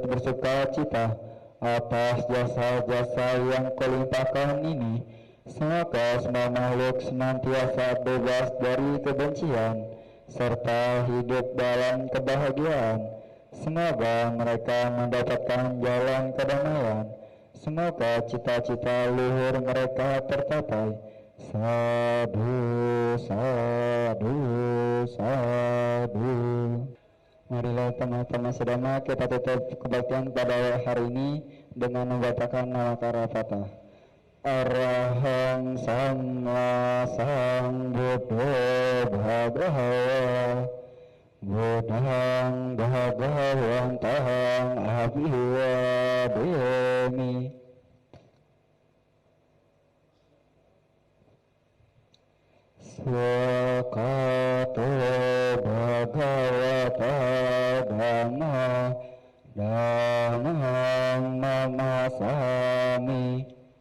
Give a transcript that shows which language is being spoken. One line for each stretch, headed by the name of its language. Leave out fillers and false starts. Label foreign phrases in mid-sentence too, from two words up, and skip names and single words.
Indonesian: bersuka cita Atas jasa-jasa yang kulimpahkan ini Semoga semua makhluk senantiasa bebas dari kebencian Serta hidup dalam kebahagiaan Semoga mereka mendapatkan jalan kedamaian Semoga cita-cita luhur mereka tercapai
Pali: Sadu, sadu, sadu.
Indonesian: Marilah teman-teman sedama kita tutup kebaktian pada hari ini dengan membacakan nama Karapata.
Pali: Arahang Sama Sambuddho Bhagavaha Buddhang Bhagavantang Abhivademi. Swakato Bhagavata Dhamma Dhammang Namasami.